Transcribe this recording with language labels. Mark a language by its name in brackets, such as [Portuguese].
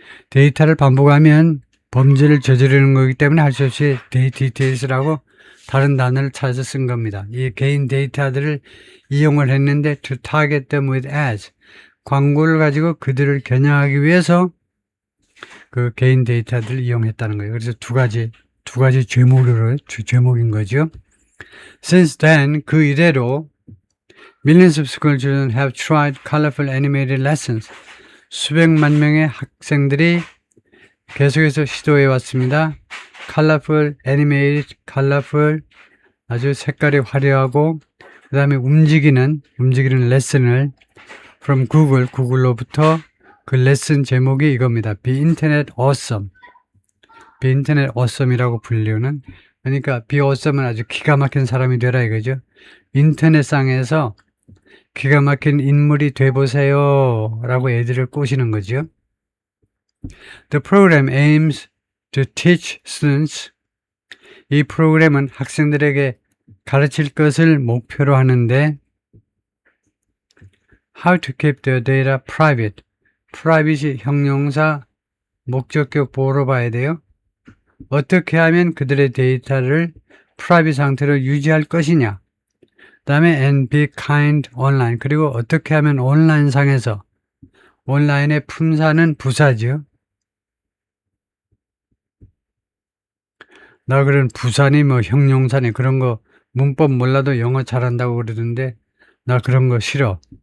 [Korean] 데이터를 반복하면 범죄를 저지르는 거기 때문에 할 수 없이 details라고 다른 단어를 찾아서 쓴 겁니다. 이 개인 데이터들을 이용을 했는데 [English] to target them with ads, [Korean] 광고를 가지고 그들을 겨냥하기 위해서 그 개인 데이터들을 이용했다는 거예요. 그래서 두 가지 죄목인 거죠. [English] Since then, [Korean] 그 이래로 [English] millions of school children have tried colorful animated lessons. [Korean] 수백만 명의 학생들이 계속해서 시도해 왔습니다. [English] colorful, animated, colorful, [Korean] 아주 색깔이 화려하고 그 다음에 움직이는 레슨을 from 구글로부터 그 레슨 제목이 이겁니다. [English] Be Internet Awesome. Be Internet Awesome [Korean] 이라고 불리는, 그러니까 Be Awesome은 아주 기가 막힌 사람이 되라 이거죠. 인터넷상에서 기가 막힌 인물이 돼보세요 라고 애들을 꼬시는 거죠. [English] The program aims to teach students. [Korean] 이 프로그램은 학생들에게 가르칠 것을 목표로 하는데 [English] How to keep their data private. [Korean] privacy 형용사 목적격 보호로 봐야 돼요. 어떻게 하면 그들의 데이터를 프라이빗 상태로 유지할 것이냐. 그 다음에 [English] and be kind online. [Korean] 그리고 어떻게 하면 온라인상에서 온라인의 품사는 부사죠. 나 그런 부사니 뭐 형용사니 그런 거 문법 몰라도 영어 잘한다고 그러던데 나 그런 거 싫어.